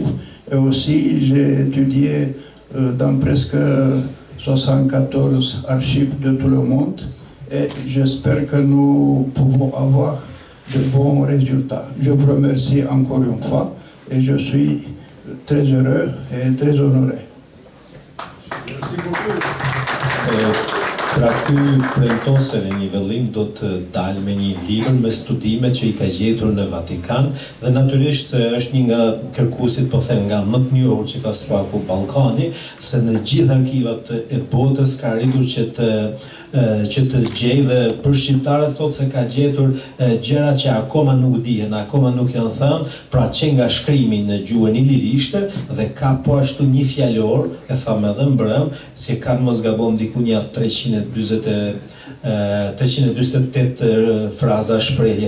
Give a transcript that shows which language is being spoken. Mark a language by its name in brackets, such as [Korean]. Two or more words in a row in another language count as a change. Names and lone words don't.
[French] Et aussi, j'ai étudié dans presque 74 archives de tout le monde et j'espère que nous pouvons avoir de bons résultats. Je vous remercie encore une fois et je suis très heureux et très honoré. Merci beaucoup. [Albanian] Pra ky premtose në një vëllim do të dalë me një libër me studime që I ka gjetur në Vatikan dhe natyrisht është një nga kërkuesit, po them, nga më të njohur që ka sfaku Ballkani, se në gjithë arkivat e botës ka arritur që të gjejë dhe për shqiptarët thotë se ka gjetur gjëra që akoma nuk dihen, akoma nuk janë thënë, pra që nga shkrimi në gjuhën ilirishte dhe ka po ashtu një fjalor, e thamë edhe mbrëm, që kanë mos gabon diku një 328 fraza shprehje.